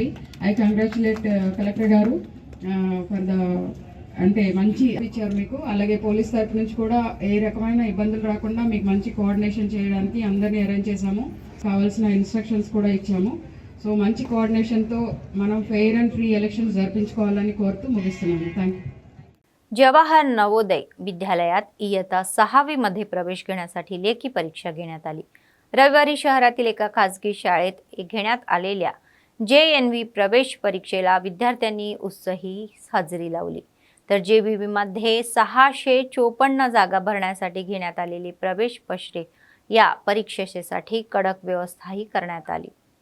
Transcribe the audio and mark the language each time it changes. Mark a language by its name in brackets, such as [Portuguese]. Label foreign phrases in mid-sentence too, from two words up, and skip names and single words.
[English] I congratulate collector [Telugu] గారు [English] for the [Telugu] అంటే మంచి ఇచ్చారు మీకు. అలాగే పోలీస్ తరఫు నుంచి కూడా ఏ రకమైన ఇబ్బందులు రాకుండా మీకు మంచి కోఆర్డినేషన్ చేయడానికి అందరినీ అరేంజ్ చేశాము. కావాల్సిన ఇన్స్ట్రక్షన్స్ కూడా ఇచ్చాము. సో మంచి కోఆర్డినేషनతో మనం [English] fair and free elections [Telugu] జరిపించుకోవాలని కోరుతూ ముగిస్తున్నాను. [English] Thank you. [Marathi] जवाहर नवोदय विद्यालयात इयत्ता 6वी मध्ये प्रवेश घेण्यासाठी लेखी परीक्षा घेण्यात आली. रविवारी शहरातील एका खासगी शाळेत घेण्यात आलेल्या JNV प्रवेश परीक्षेला विद्यार्थ्यांनी उत्साही हजेरी लावली. तर JBV मध्ये 654 जागा भरण्यासाठी घेण्यात आलेली प्रवेश पत्रे या परीक्षेसाठी कडक व्यवस्थाही करण्यात आली.